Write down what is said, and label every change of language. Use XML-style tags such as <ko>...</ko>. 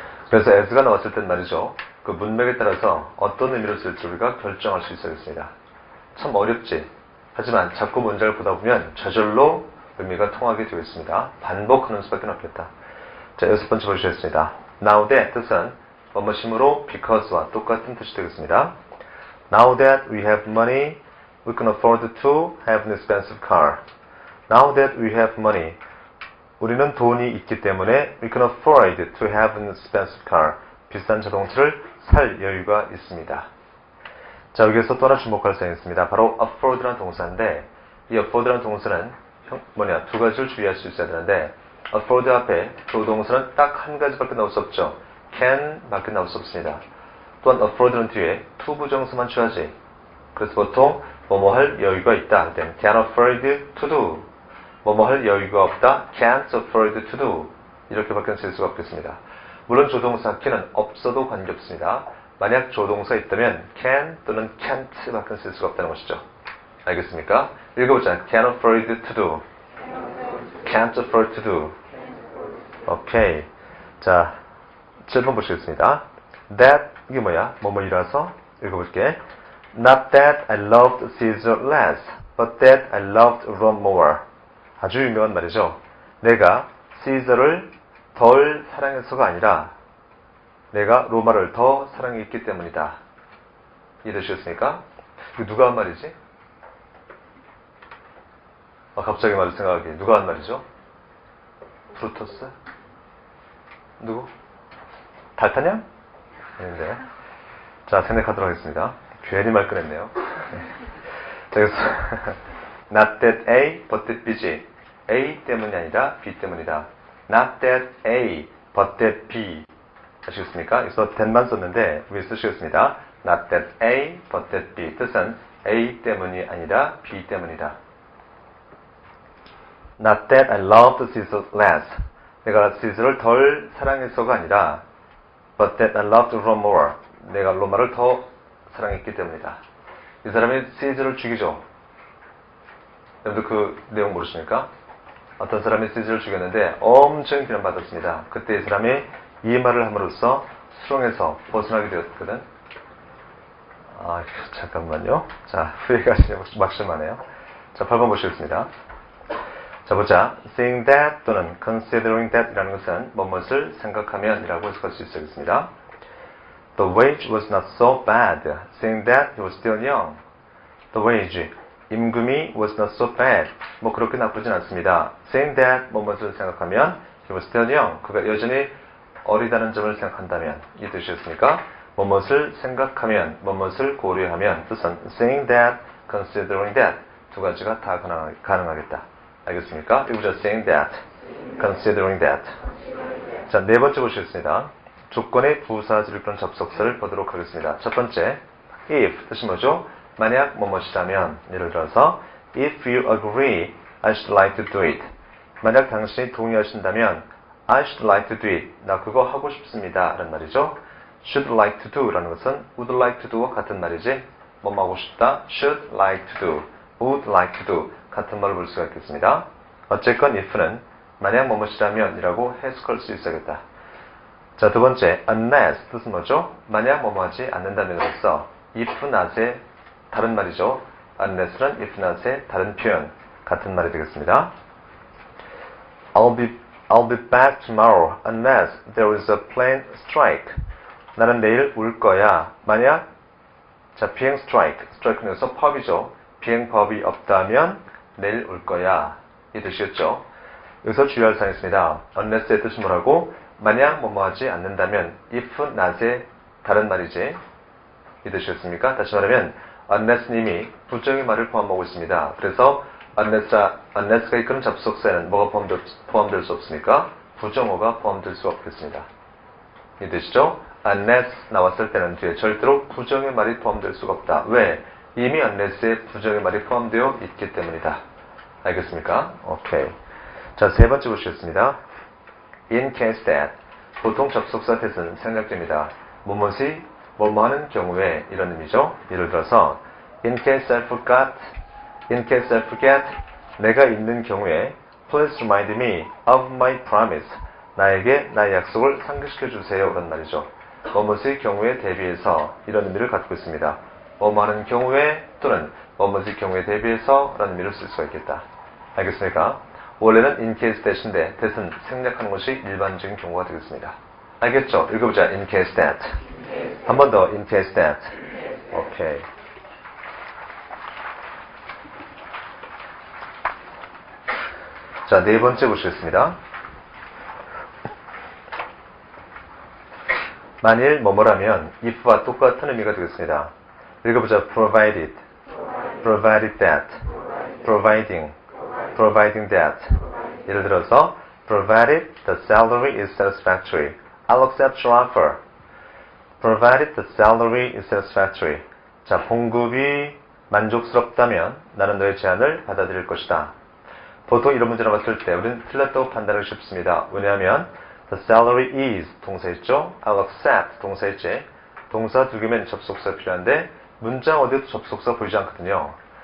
<ko>그래서 as가 나왔을 땐 말이죠. 그 문맥에 따라서 어떤 의미로 쓸지 우리가 결정할 수 있어야겠습니다. 참 어렵지. 하지만 자꾸 문장을 보다 보면 저절로 의미가 통하게 되어 있습니다. 반복하는 수밖에 없겠다. 자, 6번째 보시겠습니다. Now that 뜻은 뭐뭐심으로 because와 똑같은 뜻이 되겠습니다.</ko> <en>Now that we have money, we can afford to have an expensive car. Now that we have money,</en> <ko>우리는 돈이 있기 때문에</ko> <en>we can afford to have an expensive car.</en> <ko>비싼 자동차를 살 여유가 있습니다. 자, 여기에서 또 하나 주목할 사항이 있습니다. 바로 afford라는 동사인데 이 afford라는 동사는 두 가지를 주의할 수 있어야 되는데 afford 앞에 조동사는 딱 한 가지밖에 나올 수 없죠. can 밖에 나올 수 없습니다. 또한 afford는 뒤에 to 부정사만 취하지. 그래서 보통 뭐뭐 할 여유가 있다 할 땐</ko> <en>can afford to do,</en> <ko>뭐뭐 할 여유가 없다</ko> <en>can't afford to do</en> <ko>이렇게밖에 쓸 수가 없겠습니다. 물론 조동사 can은 없어도 관계없습니다. 만약 조동사 있다면 can 또는 can't 밖에 쓸 수가 없다는 것이죠. 알겠습니까? 읽어보자.</ko> <en>can afford to do, can't afford to do.</en> <ko>오케이. 자, 7번 보시겠습니다. That 이게 뭐야? 뭐뭐이라서 읽어볼게.</ko> <en>Not that I loved Caesar less, but that I loved Rome more.</en> <ko>아주 유명한 말이죠. 내가 시저를 덜 사랑해서가 아니라 내가 로마를 더 사랑했기 때문이다. 이해되셨습니까? 이거 누가 한 말이지? 갑자기 말을 생각하기. 누가 한 말이죠? 브루터스? 누구? 달타냥? 아닌데. 자, 생각하도록 하겠습니다. 괜히 말 꺼냈네요. 자, 여기서</ko> <en>Not that A, but that B</en> <ko>지. A 때문이 아니라 B 때문이다.</ko> <en>Not that A, but that B.</en> <ko>아시겠습니까? 여기서 that만 썼는데 위에 쓰시겠습니다.</ko> <en>Not that A, but that B.</en> <ko>뜻은 A 때문이 아니라 B 때문이다.</ko> <en>Not that I loved Caesar less.</en> <ko>내가 시저를 덜 사랑해서가 아니라</ko> <en>but that I loved Rome more.</en> <ko>내가 로마를 더 사랑했기 때문이다. 이 사람이 시저를 죽이죠. 여러분들 그 내용 모르십니까? 어떤 사람이 시저를 죽였는데 엄청 비난받았습니다. 그때 이 사람이 이 말을 함으로써 수렁에서 벗어나게 되었거든. 잠깐만요. 자, 후회가 막심하네요. 자, 8번 보시겠습니다. 자, 보자. Seeing that 또는 considering that 이라는 것은 무엇을 생각하면 이라고 해석할 수 있겠습니다.</ko> <en>The wage was not so bad. Seeing that he was still young. The wage,</en> <ko>임금이</ko> <en>was not so bad.</en> <ko>뭐 그렇게 나쁘진 않습니다.</ko> <en>Seeing that</en> <ko>무엇을 생각하면</ko> <en>he was still young.</en> <ko>그가 여전히 어리다는 점을 생각한다면 이 뜻이었습니까? 무엇을 생각하면, 무엇을 고려하면 뜻은 seeing that, considering that 두 가지가 다 가능하겠다. 알겠습니까? 이거죠.</ko> <en>Saying that, considering that.</en> <ko>자, 네 번째 보시겠습니다. 조건의 부사절 그런 접속사를 보도록 하겠습니다. 첫 번째, if 뜻이 뭐죠? 만약 무엇이라면, 예를 들어서</ko> <en>if you agree, I should like to do it.</en> <ko>만약 당신이 동의하신다면</ko> <en>I should like to do it.</en> <ko>나 그거 하고 싶습니다. 라는 말이죠.</ko> <en>should like to do</en> <ko>라는 것은</ko> <en>would like to do</en> <ko>와 같은 말이지. 뭐 하고 싶다?</ko> <en>should like to do, would like to do.</en> <ko>같은 말을 볼 수가 있겠습니다. 어쨌건 if는 만약 무엇이라면 이라고 해석할 수 있어야겠다. 자, 두 번째, unless 뜻은 뭐죠? 만약 뭐뭐하지 않는다면으로써 if not의 다른 말이죠. unless는 if not의 다른 표현, 같은 말이 되겠습니다.</ko> <en>I'll be back tomorrow unless there is a plane strike.</en> <ko>나는 내일 올 거야. 만약 자, 비행 strike는 여기서 pub이죠. 비행법이 없다면 내일 올 거야. 이 뜻이었죠. 여기서 주의할 사항이 있습니다. unless의 뜻이 뭐라고? 만약 뭐뭐하지 않는다면 if not의 다른 말이지. 이 뜻이었습니까? 다시 말하면 unless님이 부정의 말을 포함하고 있습니다. 그래서 unless가 이끄는 접속사에는 뭐가 포함될 수 없습니까? 부정어가 포함될 수 없겠습니다. 이 뜻이죠? unless 나왔을 때는 뒤에 절대로 부정의 말이 포함될 수가 없다. 왜? 이미 unless에 부정의 말이 포함되어 있기 때문이다. 알겠습니까? 오케이. 자, 세 번째 보시겠습니다.</ko> <en>In case that.</en> <ko>보통 접속사 that은 생략됩니다. 무엇이 뭐뭐하는 경우에 이런 의미죠. 예를 들어서</ko> <en>In case I forget.</en> <ko>내가 있는 경우에</ko> <en>Please remind me of my promise.</en> <ko>나에게 나의 약속을 상기시켜 주세요. 라는 말이죠. 뭐뭐의 경우에 대비해서 이런 의미를 갖고 있습니다. 뭐뭐하는 경우에 또는 뭐뭐의 경우에 대비해서 라는 의미를 쓸 수가 있겠다. 알겠습니까? 원래는 in case that인데 that은 생략하는 것이 일반적인 경우가 되겠습니다. 알겠죠? 읽어보자. in case that. 한 번 더. in case that. 오케이. 자, 네 번째 보시겠습니다. 만일 뭐뭐라면 if와 똑같은 의미가 되겠습니다. 읽어보자.</ko> <en>provided that, providing that.</en> <ko>예를 들어서</ko> <en>provided the salary is satisfactory, I'll accept your offer. provided the salary is satisfactory.</en> <ko>자, 봉급이 만족스럽다면 나는 너의 제안을 받아들일 것이다. 보통 이런 문제 나왔을 때 우리는 틀렸다고 판단하기 쉽습니다. 왜냐하면 the salary is 동사 있죠? I'll accept 동사 있지? 동사 두 개면 접속사 필요한데 문장 어디에도 접속사 보이지 않거든요.</ko>